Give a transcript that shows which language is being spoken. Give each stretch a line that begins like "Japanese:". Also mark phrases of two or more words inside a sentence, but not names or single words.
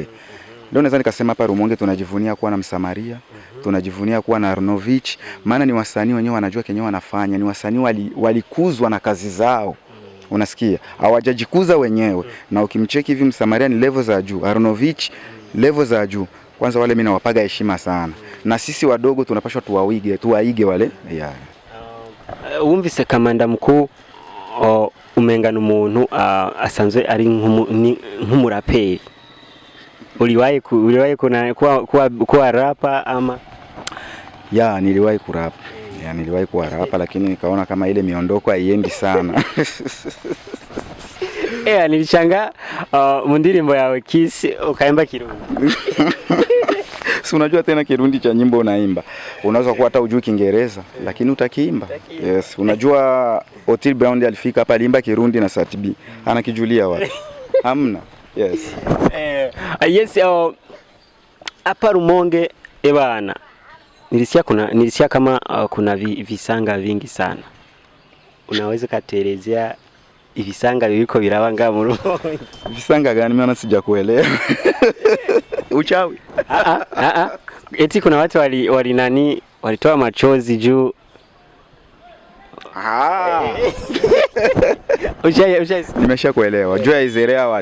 Swahili: Ndio naweza nikasema hapa Rumonge tunajivunia kuwa na Msamaria, tunajivunia kuwa na Arnovich, maana ni wasanii wenyewe wanajua kenyewe wanafanya, ni wasanii walikuzwa na kazi zao. Unasikia? Hawajajikuza wenyewe. Na ukimcheki hivi Msamaria ni level za juu, Arnovich level za juu. Kwanza wale mimi nawapaga heshima sana. Na sisi wadogo tunapaswa tuwaige wale.
Rundi: Wumvise Kamanda Mkuu umengana umuntu asanzwe ari nk'umuraperi.
Swahili: Uliwahi kuwa rapa ama? Niliwahi kurapa. Niliwahi kuwa rapa, lakini nikaona kama ile miondoko haiendi sana.
Rundi: Nilishanga mu ndirimbo yawe Kiss ukaimba Kirundi.
Swahili: Si unajua tena Kirundi cha nyimbo unaimba. Unaweza kuwa hata ujui Kiingereza lakini utakiimba. Yes, unajua Otile Brown alifika hapa alimba Kirundi na Satibi. Anakijulia watu. Hamna. Yes. Yes, hapa Rumonge bana. Nilisikia kama kuna visanga vingi sana. Unaweza katerezea visanga biliko
Rundi: birabanga mu Rumonge?
Swahili: Visanga gani? Mimi sijakuelewa. Uchawi? Eti kuna watu walitoa machozi juu. Nimeshakuelewa. Jua Izere Award.